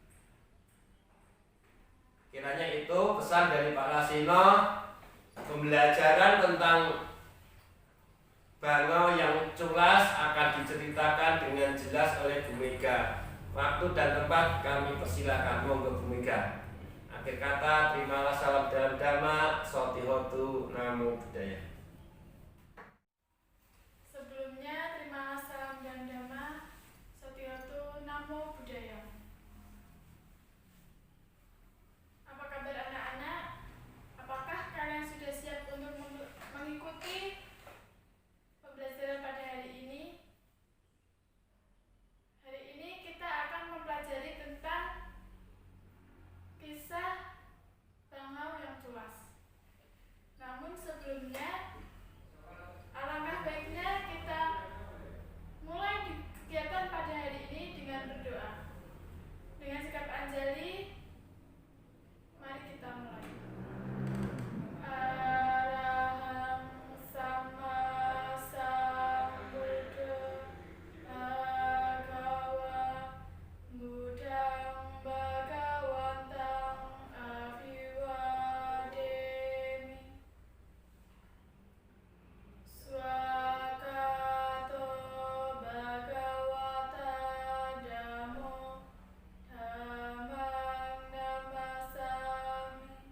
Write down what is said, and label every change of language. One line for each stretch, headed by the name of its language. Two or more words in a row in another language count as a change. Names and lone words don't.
Indonesian: Kiranya itu pesan dari Pak Lasino, pembelajaran tentang bangau yang culas dibacakan dengan jelas oleh Bu Mega. Waktu dan tempat kami persilakan, monggo Bu Mega. Akhir kata, terimalah salam dalam dhamma,
Pali: sotihotu, namo buddhaya.
Indonesian: Sebelumnya, terimalah salam dan dhamma,
Pali: sotihotu, namo buddhaya.
Indonesian: Apa kabar anak-anak? Apakah kalian sudah siap untuk mengikuti pembelajaran pada hari ini? Hari ini kita akan mempelajari tentang kisah Bangau yang Culas. Namun sebelumnya, alangkah baiknya kita mulai kegiatan pada hari ini dengan berdoa. Dengan sikap anjali, mari kita mulai.
Pali: Arahang sama sambuddha bhagava buddhang bhagawantang aviwademi swakato bhagavata dhammo dhammang namasami